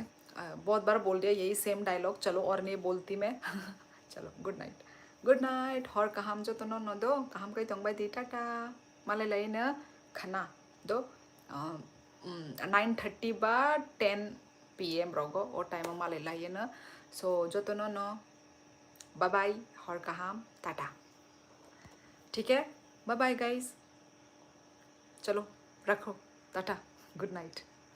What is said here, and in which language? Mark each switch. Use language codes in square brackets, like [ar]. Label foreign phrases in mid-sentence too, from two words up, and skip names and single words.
[hi] बहुत बार बोल दिया यही सेम डायलॉग, चलो और नहीं बोलती मैं। [trp] चलो [en] good night, good night. [trp] हर काम जो तो न दो काम कहीं तंग दी टाटा माले लाई न खाना दो 9:30 बा 10 PM rogo o time male la yena. So jotono no. [en] Bye bye. [trp] Hor kaham. Tata. [hi] ठीक है? [en] Bye bye guys. [hi] चलो रखो. [en] Tata. Good night.